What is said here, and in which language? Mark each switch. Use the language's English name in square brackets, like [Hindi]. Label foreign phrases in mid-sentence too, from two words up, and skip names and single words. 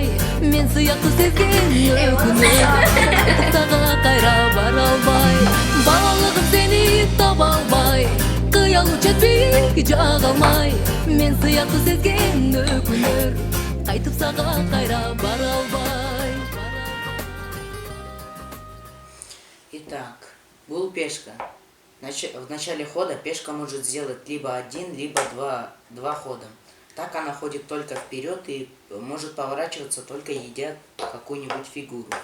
[Kyrgyz] Мен сыяктуу сезген өкүнөт, сага кайра бара албай. Балалыгым сени таба албай, кыял учат бийик жага алмай. Мен сыяктуу сезген өкүнөт, кайтып сага кайра бара албай. [Russian] Итак, был пешка. В начале хода пешка может сделать либо один, либо два хода. Так она ходит только вперед и может поворачиваться, только едя какую-нибудь фигуру.